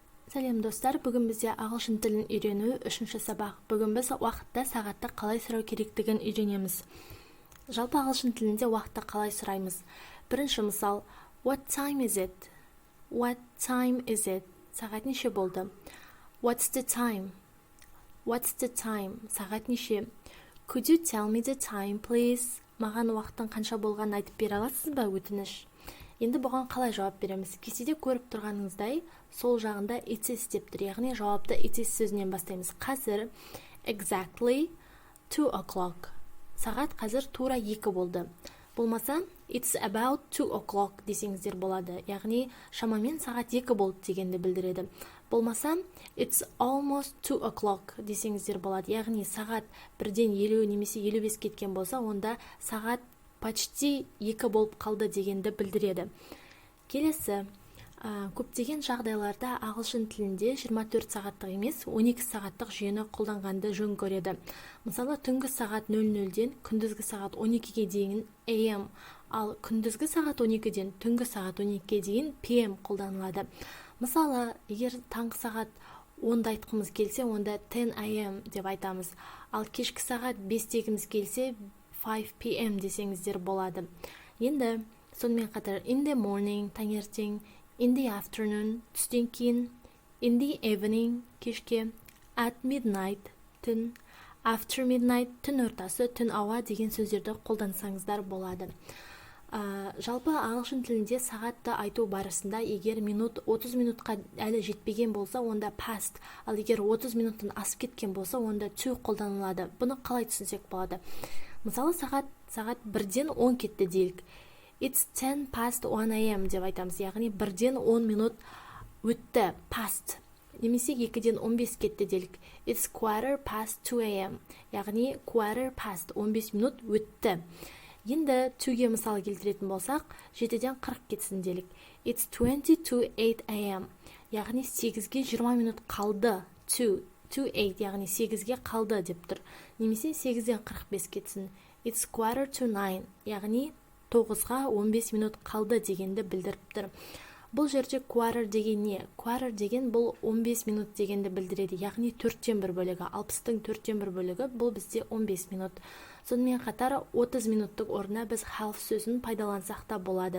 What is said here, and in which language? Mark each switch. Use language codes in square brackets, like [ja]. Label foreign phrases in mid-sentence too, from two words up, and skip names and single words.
[kk] Сәлем достар, бүгін бізде ағылшын тілін үйрену 3-ші сабақ. Бүгін біз уақытта сағатты қалай сұрау керектігін үйренеміз. Жалпы ағылшын тілінде уақытты қалай сұраймыз? Бірінші мысал, [en] what time is it? What time is it? [kk] Сағат неше болды? [en] What's the time? What's the time? [kk] Сағат неше? [en] Could you tell me the time, please? [kk] Маған уақыттың қанша болғанын айтып бере аласыз ба, өтініш? Енді бұған қалай жауап береміз? Кестеде көріп тұрғаныңыздай, сол жағында [en] it is [kk] деп тұр, яғни жауапты [en] it is [kk] сөзінен бастаймыз. Қазір [en] exactly 2 o'clock. [kk] Сағат қазір тура 2 болды. Болмаса [en] it's about 2 o'clock [kk] десеңіздер болады. Яғни шамамен сағат 2 болды дегенді білдіреді. Болмаса [en] it's almost 2 o'clock [kk] десеңіздер болады. Яғни сағат 1-ден 50 немесе 55 кеткен болса, онда сағат почти 2 болып қалды дегенді білдіреді. Келесі, көптеген жағдайларда ағылшын тілінде 24 сағаттық емес, 12 сағаттық жүйені қолданғанды жөн көреді. Мысалы, түнгі сағат 00-ден күндізгі сағат 12-ге дейін AM, ал күндізгі сағат 12-ден түнгі сағат 12-ге дейін PM қолданылады. Мысалы, егер таңғы сағат 10-да айтқымыз келсе, онда 10 AM деп айтамыз. Ал кешкі сағат 5 дегіміз келсе, 5 PM десеңіздер болады. Енді сонымен қатар [en] in the morning, таңертең, in the afternoon, [kk] түстен кейін, [en] in the evening, кешке, at midnight, түн, after midnight, [kk] түн ортасы, түн ауа деген сөздерді қолдансаңыздар болады. Жалпы ағылшын тілінде сағатты айту барысында егер минут 30 минутқа әлі жетпеген болса, онда past, ал егер 30 минуттан асып кеткен болса, онда to қолданылады. Бұны қалай түсінсек болады? Мысалы, сағат 1-ден 10 кетті делік. [en] It's 10 past 1 AM [kk] деп айтамыз. Яғни 1-ден 10 минут өтті, past. Немесе 2-ден 15 кетті делік. [en] It's quarter past 2 AM. [kk] Яғни [en] quarter past [kk] 15 минут өтті. Енді 2-ге мысал келтіретін болсақ, 7-ден 40 кетсін делік. [en] It's 20 to 8 AM. [kk] Яғни 8-ге 20 минут қалды. 2-8, яғни 8-ге қалды деп тұр. Немесе 8-ден 45 кетсін. [en] It's quarter to 9, [kk] яғни 9-ға 15 минут қалды дегенді білдіріп тұр. Бұл жерде quarter деген не? Quarter деген бұл 15 минут дегенді білдіреді, яғни 4-тен 1 бөлігі, 60-тың 4-тен 1 бөлігі, бұл бізде 15 минут. Сонымен қатар 30 минуттық орнына біз half сөзін пайдалансақ та болады.